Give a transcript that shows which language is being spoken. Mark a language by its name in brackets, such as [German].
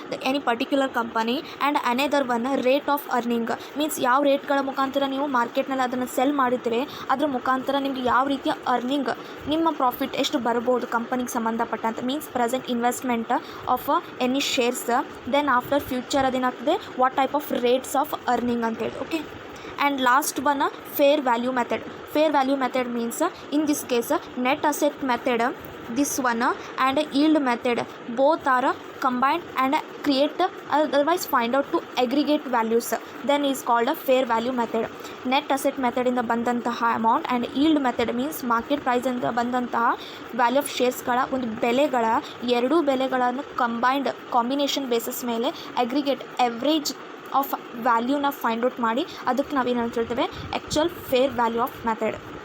[English] any particular company and another one rate of earning [Kannada] means ಯಾವ ರೇಟ್ಗಳ ಮುಖಾಂತರ ನೀವು ಮಾರ್ಕೆಟ್ನಲ್ಲಿ ಅದನ್ನು ಸೆಲ್ ಮಾಡಿರ್ತೀರಿ ಅದ್ರ ಮುಖಾಂತರ ನಿಮಗೆ ಯಾವ ರೀತಿಯ ಅರ್ನಿಂಗ್ ನಿಮ್ಮ ಪ್ರಾಫಿಟ್ ಎಷ್ಟು ಬರ್ಬೋದು ಕಂಪನಿಗೆ ಸಂಬಂಧಪಟ್ಟಂತೆ means present investment of any shares, then after future ಅದೇನಾಗ್ತದೆ what type of rates of earning ಅಂತೇಳಿ. [English] Okay, and last one fair value method. Fair value method means in this case net asset method, this one and yield method both are combined and create otherwise find out to aggregate values, then is called a fair value method. [Kannada] Net asset method ಇಂದ ಬಂದಂತಹ amount and yield method means market price ಇಂದ ಬಂದಂತಹ value of ಶೇರ್ಸ್ಗಳ ಒಂದು ಬೆಲೆಗಳ ಎರಡೂ ಬೆಲೆಗಳನ್ನು combination basis ಮೇಲೆ aggregate average of ವ್ಯಾಲ್ಯೂನ find out ಮಾಡಿ ಅದಕ್ಕೆ ನಾವೇನು ಅಂತ ಹೇಳ್ತೇವೆ actual fair value of method.